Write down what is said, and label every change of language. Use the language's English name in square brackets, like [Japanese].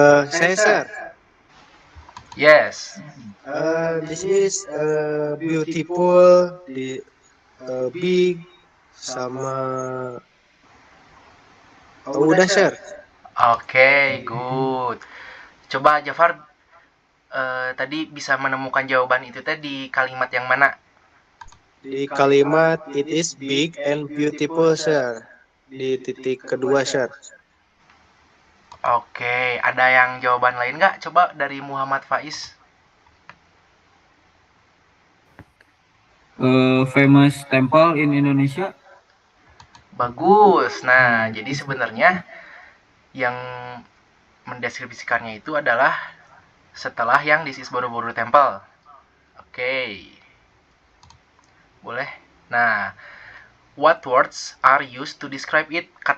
[Indonesian] Saya, Sir. [English] Yes. This is beautiful, big, [Indonesian] sama udah, [English] Sir. Oke, good. [Indonesian] Coba Jafar tadi bisa menemukan jawaban itu tadi kalimat yang mana? Di kalimat [English] it is big and beautiful, Sir. [Indonesian] Di titik kedua, Sir. Oke, ada yang jawaban lain nggak? Coba dari Muhammad Faiz. [English] famous temple in Indonesia. [Indonesian] Bagus. Nah, jadi sebenarnya yang mendeskripsikannya itu adalah setelah yang [English] This is Borobudur Temple. [Indonesian] Oke. Boleh. [English] Nah, what words are used to describe it?